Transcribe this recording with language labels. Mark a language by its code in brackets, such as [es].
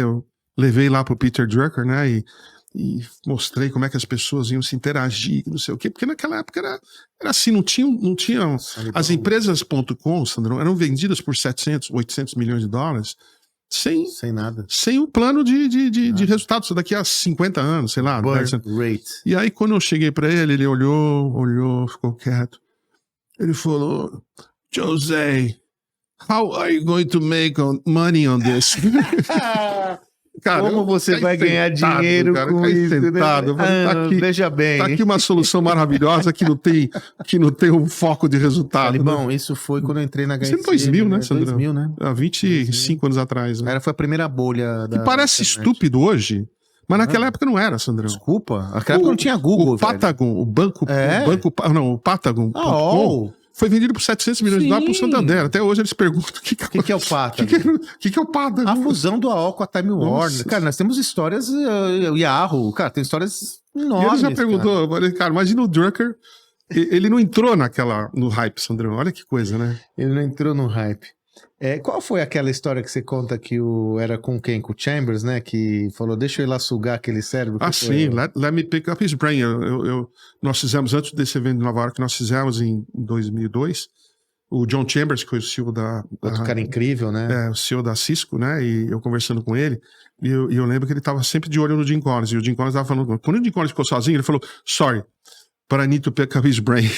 [pt] Eu levei lá pro Peter Drucker, né? E mostrei como é que as pessoas iam se interagir, não sei o quê, porque naquela época era assim, não tinham as empresas.com, Sandrão, eram vendidas por 700, 800 milhões de dólares, sem nada. Sem o plano de resultados daqui a 50 anos, sei lá. E aí, quando eu cheguei para ele olhou, ficou quieto. Ele falou, José, [en] how are you going to make money on this? [pt] Cara, como você vai ganhar dinheiro com isso? Sentado. Tá aqui, veja bem. Tá aqui uma solução maravilhosa que não tem um foco de resultado. Bom, né? Isso foi quando eu entrei na HSM. Isso em 2000, né, Sandrão? 2000, né? Há 25 anos atrás. Né? Foi a primeira bolha da... Que parece estúpido hoje, mas naquela época não era, Sandrão. Desculpa, naquela época não tinha Google, o Patagon, o Patagon.com foi vendido por 700 milhões de dólares pro Santander. Até hoje eles perguntam o que é o Patagon. O que é o Patagon? A fusão do AOL com a Time Warner. Cara, nós temos histórias... Yahoo, cara, tem histórias enormes. E ele já perguntou, cara, imagina o Drucker, ele não entrou no hype, Sandrão. Olha que coisa, né? Ele não entrou no hype. Qual foi aquela história que você conta que era com quem? Com o Chambers, né? Que falou, deixa eu ir lá sugar aquele cérebro. Sim, [en] let me pick up his brain. [pt] Nós fizemos, antes desse evento de Nova York, nós fizemos em 2002, o John Chambers, que foi o CEO outro cara incrível, né? O CEO da Cisco, né? E eu conversando com ele, e eu lembro que ele estava sempre de olho no Jim Collins, e o Jim Collins estava falando, quando o Jim Collins ficou sozinho, ele falou, [en] sorry, but I need to pick up his brain.